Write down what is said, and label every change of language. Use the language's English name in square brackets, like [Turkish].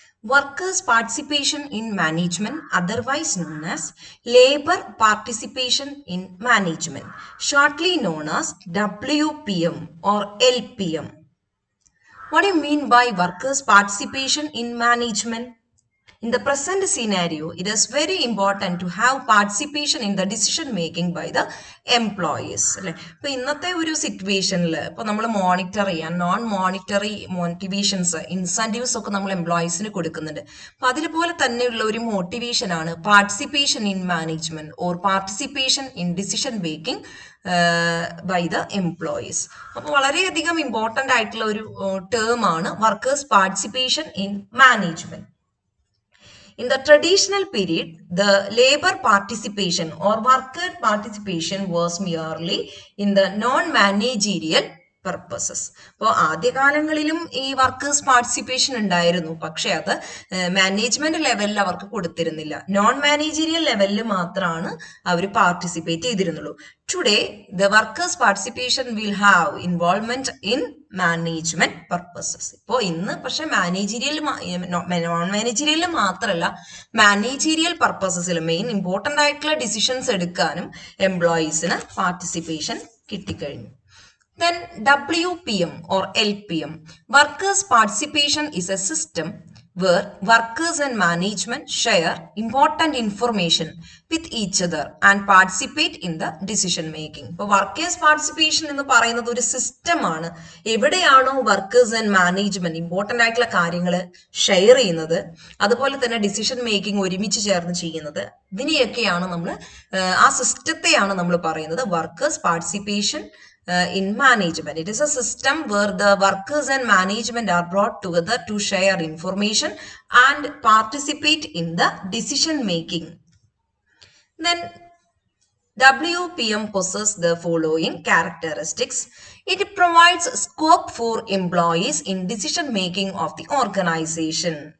[English] Workers' participation in management, otherwise known as labor participation in management, shortly known as WPM or LPM. What do you mean by workers' participation in management? In the present scenario, it is very important to have participation in the decision making by the employees. [Malayalam] അല്ലെ ഇപ്പൊ ഇന്നത്തെ ഒരു സിറ്റുവേഷനിൽ ഇപ്പൊ നമ്മൾ monitor ചെയ്യാൻ non monetary motivations incentives ഒക്കെ നമ്മൾ എംപ്ലോയീസിന് കൊടുക്കുന്നുണ്ട്. അപ്പൊ അതിലുപോലെ തന്നെയുള്ള ഒരു മോട്ടിവേഷൻ ആണ് [English] Participation in management or participation in decision making by the employees. [Malayalam] അപ്പൊ വളരെയധികം ഇമ്പോർട്ടന്റ് ആയിട്ടുള്ള ഒരു ടേം ആണ് workers participation in management. [English] In the traditional period, the labor participation or worker participation was merely in the non-managerial purposes. [Malayalam] അപ്പോൾ ആദ്യകാലങ്ങളിലും ഈ workers participation ഉണ്ടായിരുന്നു, പക്ഷെ അത് മാനേജ്മെന്റ് ലെവലിൽ അവർക്ക് കൊടുത്തിരുന്നില്ല. നോൺ മാനേജീരിയൽ ലെവലിൽ മാത്രമാണ് അവർ participate ചെയ്തിരുന്നുള്ളൂ. [English] Today the workers participation will have involvement in management purposes. [Malayalam] ഇപ്പോൾ ഇന്ന് പക്ഷെ മാനേജീരിയൽ നോൺ മാനേജീരിയൽ മാത്രമല്ല മാനേജീരിയൽ പർപ്പസസിൽ മെയിൻ ഇമ്പോർട്ടൻ്റ് ആയിട്ടുള്ള ഡിസിഷൻസ് എടുക്കാനും എംപ്ലോയീസിന് participation കിട്ടിക്കഴിഞ്ഞു. [English] Then WPM or LPM, workers participation is a system where workers and management share important information with each other and participate in the decision making. [Malayalam] ഇപ്പോൾ workers participation എന്ന് പറയുന്നത് ഒരു സിസ്റ്റമാണ്. എവിടെയാണോ workers and management important ആയിട്ടുള്ള കാര്യങ്ങൾ share ചെയ്യുന്നത്, അതുപോലെ തന്നെ ഡിസിഷൻ മേക്കിംഗ് ഒരുമിച്ച് ചേർന്ന് ചെയ്യുന്നത്, ഇതിനെയൊക്കെയാണ് നമ്മൾ ആ സിസ്റ്റത്തെയാണ് നമ്മൾ പറയുന്നത് workers participation in management. [English] It is a system where the workers and management are brought together to share information and participate in the decision making. Then WPM possesses the following characteristics. It provides scope for employees in decision making of the organization.